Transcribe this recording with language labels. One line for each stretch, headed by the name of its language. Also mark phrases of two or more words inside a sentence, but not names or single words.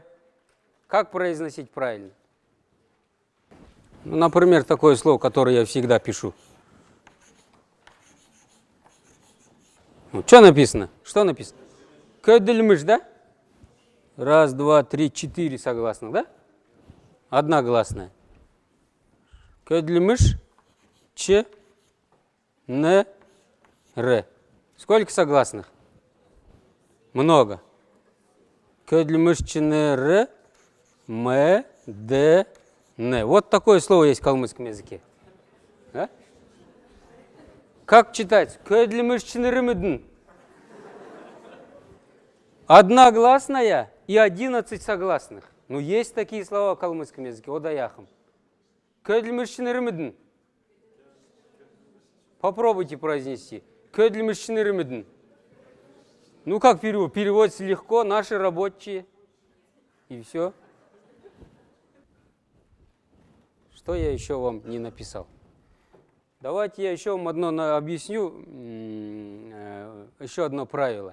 Russian: Как произносить правильно? Ну, например, такое слово, которое я всегда пишу. Ну, что написано? Что написано? Көділміш, да? Раз, два, три, четыре согласных, да? Одна гласная. Көділміш, ч, н, р. Сколько согласных? Много. Көділміш, ч, н, р, м, д, н. Вот такое слово есть в калмыцком языке. Да? Как читать? Көділміш, ч, н, р, м, д. Одна гласная и 11 согласных. Ну, есть такие слова в калмыцком языке. Одаяхам. Көділміш, ч, н, р, м, д. Попробуйте произнести. Көділміш, ч, н, р, м, д. Ну, как перевод? Переводится легко. Наши рабочие. И все. Что я еще вам не написал? Давайте я еще вам одно объясню. Еще одно правило.